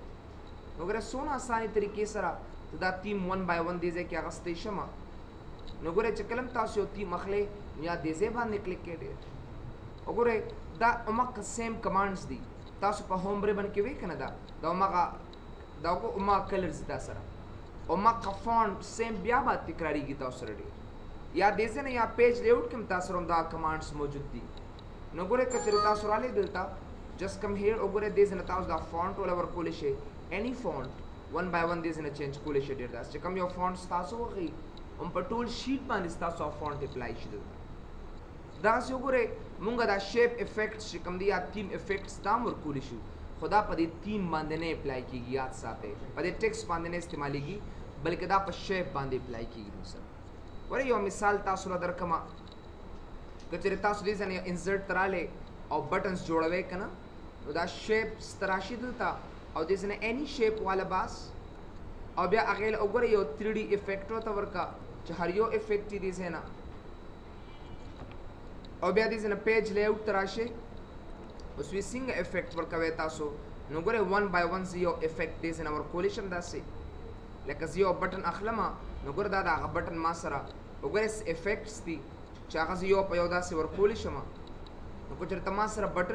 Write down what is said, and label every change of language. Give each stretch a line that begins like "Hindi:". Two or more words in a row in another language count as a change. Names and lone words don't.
Pashto: نو وګوره څونه اسانې طریقې سره ته دا
English: theme one by one
Pashto: دې ځای کې اخیستی شمه نو وګوره چې کله هم تاسو یو تیم اخلئ یا دې ځای باندې کلیک کړئ ډېر وګوره دا هماغه
English: same commands
Pashto: دي تاسو په
English: home ribbon
Pashto: کې وی که نه دا هماغه دا ما کلرز دا سره او ما فونټ سیم بیا به تکراریږي تاسو سره ډېر یا دې ځای نه یا
English: page layout
Pashto: کې هم تاسو سره هم دا کمانډس موجود دي نو ګورئ که چېرې تاسو رالی دلته
English: just come here
Pashto: وګورئ دې ځای نه تاسو دا فونټ وله ورکولی شئ
English: any font one by one
Pashto: دې ځای نه چینج کولی شئ ډېر داسې چې کوم یو فونټ ستاسو وښیي هم په ټول شیټ باندې ستاسو فونټ اپلای شي دلته داسې وګورئ مونږ دا
English: shape effects
Pashto: چې کوم دي یا
English: theme effects
Pashto: دا هم ورکولی شو خدا په دې تیم باندې نه اپلای کیږي یاد ساتئ په دې ټیکسټ باندې نه استعمالیږي بلکې دا په شیپ باندې اپلای کیږي سر ګورئ یو مثال تاسو له درکمه که چېرې تاسو دې ځای نه انسرټ ته رالی او بټنز جوړوئ که نه نو دا شیپس ته راشي دلته او دې ځای نه
English: any shape
Pashto: والا باس او بیا هغې له وګورئ یو
English: 3D effect
Pashto: ورته ورکړه چې هر یو افیکټ یې دې ځای نه او بیا دې ځای نه
English: page layout
Pashto: ته راشئ اوس وی څنګه افیکټ ورکوئ تاسو نو ګورئ
English: one by one
Pashto: زه یو افیکټ دې ځای نه ورکولی شم داسې لکه زه یو بټن اخلمه نو ګوره دا د هغه بټن ما سره وګورئ افیکټس دي چې هغه زه یو په یو داسې ورکولی شم نو که چېرته ما سره بټن